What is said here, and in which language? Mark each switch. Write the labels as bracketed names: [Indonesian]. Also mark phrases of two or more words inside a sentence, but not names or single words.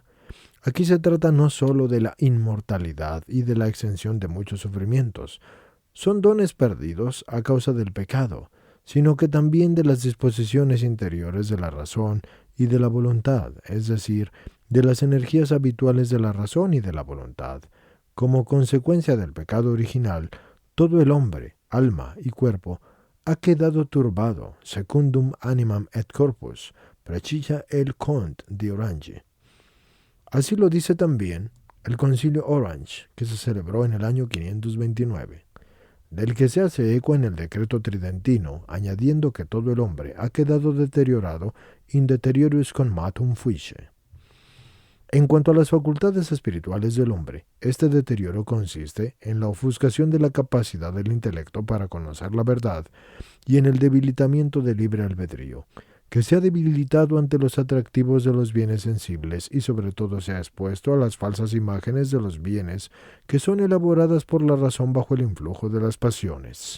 [Spanish] Aquí se trata no sólo de la inmortalidad y de la exención de muchos sufrimientos, son dones perdidos a causa del pecado, sino que también de las disposiciones interiores de la razón y de la voluntad, es decir, de las energías habituales de la razón y de la voluntad. Como consecuencia del pecado original, todo el hombre, alma y cuerpo, ha quedado turbado, [Latin] secundum animam et corpus, [Spanish] precisa el Comte de Orange. Así lo dice también el Concilio Orange, que se celebró en el año 529, del que se hace eco en el decreto tridentino, añadiendo que todo el hombre ha quedado deteriorado [Latin] in deterioribus conatum fuisse. [Spanish] En cuanto a las facultades espirituales del hombre, este deterioro consiste en la ofuscación de la capacidad del intelecto para conocer la verdad y en el debilitamiento del libre albedrío, que se ha debilitado ante los atractivos de los bienes sensibles y sobre todo se ha expuesto a las falsas imágenes de los bienes que son elaboradas por la razón bajo el influjo de las pasiones.